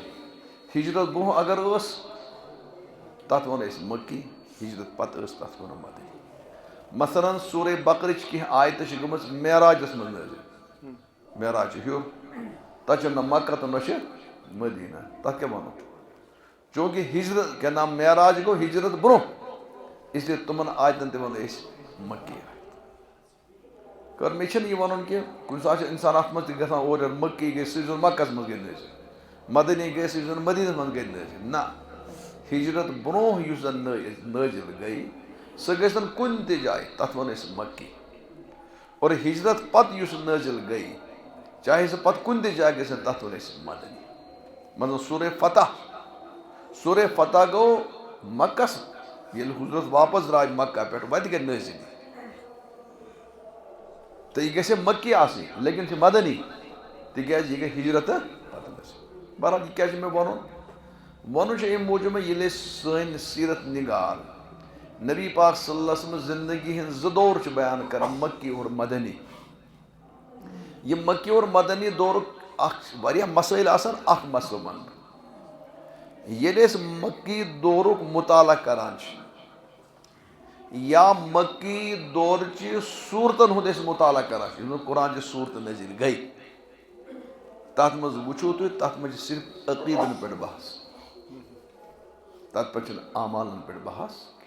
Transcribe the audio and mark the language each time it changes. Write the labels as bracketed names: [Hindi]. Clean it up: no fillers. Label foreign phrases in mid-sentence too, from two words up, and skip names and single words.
[Kashmiri] ہجرت برونٛہہ اگر ٲس تَتھ وَنو أسۍ مکی، ہجرت پتہٕ ٲس تَتھ وَنو مدنی. مثلاً سورہ بقرٕچ کینٛہہ آیتہٕ چھِ گٔمٕژ معراجس منٛز نٲزِل. معراج چھِ ہیوٚر، تَتھ چھُ نہ مکہ تہٕ نہ چھُ مدیٖنہ، تَتھ کیٛاہ وَنو؟ چوٗنٛکہِ ہجرت کیٛاہ نام معراج گوٚو ہجرت برونٛہہ، [Urdu] اس لیے [Kashmiri] تِمن آیتن تہِ وَنو أسۍ مکی آیت. کٔر مےٚ چھِنہٕ یہِ وَنُن کہِ کُنہِ ساتہٕ چھُ اِنسان اَتھ منٛز تہِ گژھان اورٕ یورٕ. مکی گٔے سُہ یُس زَن مکس منٛز گٔے نٲزِل، مدنی گٔے سُہ یُس زَن مدیٖنس منٛز گٔے نٲزِل. نہ، ہجرت برونٛہہ یُس زَن نٲزِل گٔے سۄ گٔژھ نہٕ کُنہِ تہِ جایہِ، تَتھ وَنو أسۍ مکی. اور ہجرت پتہٕ یُس نٲزِل گٔے چاہے سۄ پتہٕ کُنہِ تہِ جایہِ گٔژھِنۍ، تَتھ وَنو أسۍ مدنی. مطلب سورہ فتح گوٚو مکس، ییٚلہِ حضرت واپس درٛاے مکہ پٮ۪ٹھ وَتہِ گٔے نٲزِل تہٕ یہِ گژھِ ہے مکی آسٕنۍ لیکن چھِ مدنی تِکیٛازِ یہِ گٔے ہجرتہٕ پتہٕ نٲزِل. بہرحال یہِ کیٛازِ چھُ مےٚ وَنُن؟ وَنُن چھُ اَمہِ موٗجوٗب ییٚلہِ أسۍ سٲنۍ سیٖرت نگار نبی پاک [Arabic] صلی اللہ علیہ وسلم [Kashmiri] زندگی ہٕنٛدۍ زٕ دور چھِ بیان کران، مکی اور مدنی. یہِ مکی اور مدنی دورُک اکھ واریاہ مسٲیِل آسان. اکھ مسلہٕ وَنہٕ بہٕ. ییٚلہِ أسۍ مکی دورُک مُطالعہ کران چھِ یا مکی دورچہِ صوٗرتن ہُنٛد أسۍ مُطالعہ کران چھِ، یِم زَن قرآنچہِ صوٗرتہٕ نٲزِل گٔے، تَتھ منٛز وٕچھو تُہۍ تَتھ منٛز چھِ صرف عقیٖدن پٮ۪ٹھ بحث، تَتھ پٮ۪ٹھ چھُنہٕ اعمالن پٮ۪ٹھ بحث.